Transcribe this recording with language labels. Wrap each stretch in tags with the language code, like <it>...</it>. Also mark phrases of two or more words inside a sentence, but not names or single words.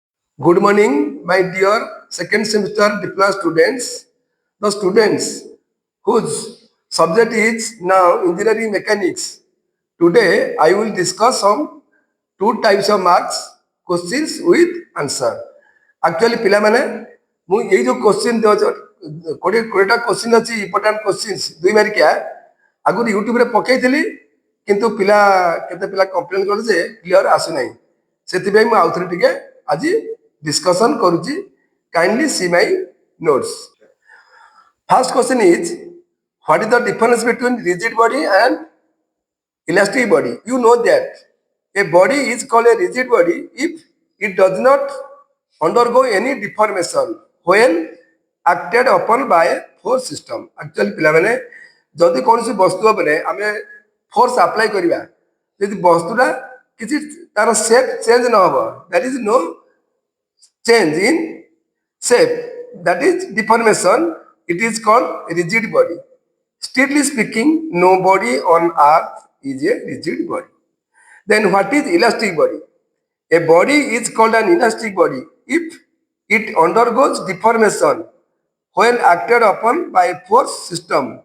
<en>Good morning, my dear second semester diploma students. The students whose subject is now engineering mechanics. Today, I will discuss some two types of marks questions with answer. Actually,</en> <or>ପିଲାମାନେ ମୁଁ ଏଇ ଯୋଉ କୋଶ୍ଚିନ୍ କୋଡ଼ିଏଟା କୋଶ୍ଚିନ୍ ଅଛି</or> <en>important questions</en> <or>2 ମାର୍କିଆ ଆଗରୁ ୟୁଟ୍ୟୁବରେ ପକେଇଥିଲି କିନ୍ତୁ କେତେ ପିଲା କମ୍ପ୍ଲେନ୍ କଲେ ଯେ କ୍ଲିଅର ଆସୁନାହିଁ ସେଥିପାଇଁ ମୁଁ ଆଉଥରେ ଟିକେ ଆଜି discussion କରୁଛି</or> <en>kindly see my notes. First question is what is the difference between rigid body and elastic body? You know that a body is called a rigid body if it does not undergo any deformation when acted upon by a force system.</en> <or>Actually ପିଲାମାନେ ଯଦି କୌଣସି ବସ୍ତୁ ଉପରେ ଆମେ</or> <en>force apply</en> <or>କରିବା ଯଦି ବସ୍ତୁଟା କିଛି ତାର</or> <en>shape change</en> <or>ନ ହେବ</or> <en>that is no change in shape, that is deformation, it is called rigid body. Strictly speaking, no body on earth is a rigid body. Then what is elastic body? A body is called an elastic body if it undergoes deformation when acted upon by a force system.</en>